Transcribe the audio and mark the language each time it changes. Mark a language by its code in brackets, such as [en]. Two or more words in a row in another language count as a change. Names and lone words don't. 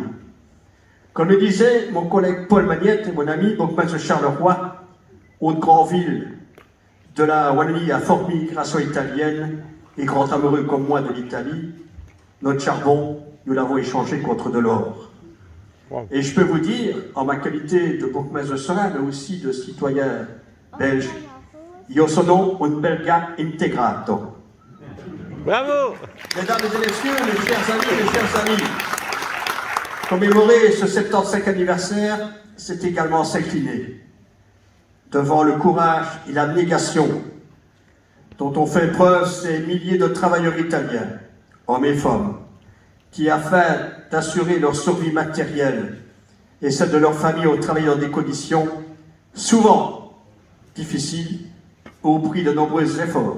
[fr] Comme le disait mon collègue Paul Magnette et mon ami Bourgmestre Charleroi, autre grande ville de la Wallonie à forte migration italienne et grand amoureux comme moi de l'Italie, notre charbon, nous l'avons échangé contre de l'or. Et je peux vous dire, en ma qualité de bourgmestre de Serein, mais aussi de citoyen belge, [it] io sono un belga integrato. [fr] Bravo! Mesdames et messieurs, mes chers amis, commémorer ce 75e anniversaire, c'est également s'incliner devant le courage et l'abnégation dont ont fait preuve ces milliers de travailleurs italiens, hommes et femmes, qui, afin d'assurer leur survie matérielle et celle de leur famille, ont travaillé dans des conditions souvent difficiles au prix de nombreux efforts.